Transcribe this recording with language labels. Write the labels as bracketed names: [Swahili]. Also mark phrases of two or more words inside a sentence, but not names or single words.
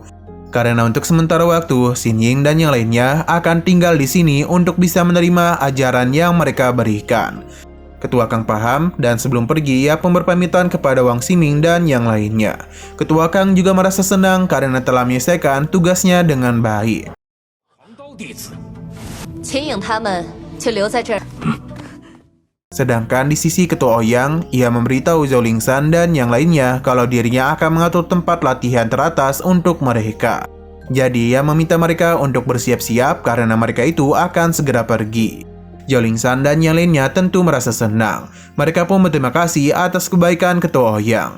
[Indonesian] Karena untuk sementara waktu, Xin Ying dan yang lainnya akan tinggal di sini untuk bisa menerima ajaran yang mereka berikan. Ketua Kang paham dan sebelum pergi ia pun berpamitan kepada Wang Ximing dan yang lainnya. Ketua Kang juga merasa senang karena telah menyelesaikan tugasnya dengan baik. [Chinese] 秦颖他们就留在这儿。 [Indonesian] Sedangkan di sisi Ketua Ouyang, ia memberitahu Zhou Lingshan dan yang lainnya kalau dirinya akan mengatur tempat latihan teratas untuk mereka. Jadi ia meminta mereka untuk bersiap-siap karena mereka itu akan segera pergi. Zhou Lingshan dan yang lainnya tentu merasa senang. Mereka pun berterima kasih atas kebaikan Ketua Ouyang.